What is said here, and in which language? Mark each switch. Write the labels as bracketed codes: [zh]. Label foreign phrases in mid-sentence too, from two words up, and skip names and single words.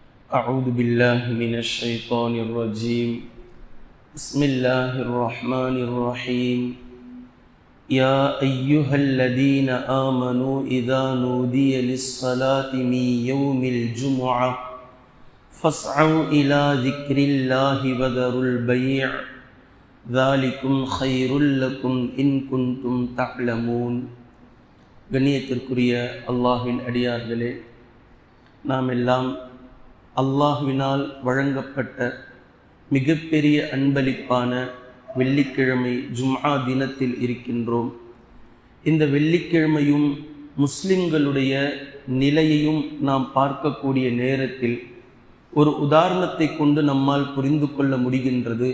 [ar] أعوذ بالله من الشيطان الرجيم بسم الله الرحمن الرحيم يا أيها الذين آمنوا إذا نودي للصلاة من يوم الجمعة فاسعوا إلى ذكر الله وذروا البيع ذلكم خير لكم إن كنتم تعلمون. [ta] கண்ணியத்திற்குரிய அல்லாஹ்வின் அடியார்களே, நாம் எல்லாம் அல்லாஹ்வினால் வழங்கப்பட்ட மிகப்பெரிய அன்பளிப்பான வெள்ளிக்கிழமை ஜும்ஆ தினத்தில் இருக்கின்றோம். இந்த வெள்ளிக்கிழமையும் முஸ்லிம்களுடைய நிலையையும் நாம் பார்க்கக்கூடிய நேரத்தில் ஒரு உதாரணத்தை கொண்டு நம்மால் புரிந்து கொள்ள முடிகின்றது.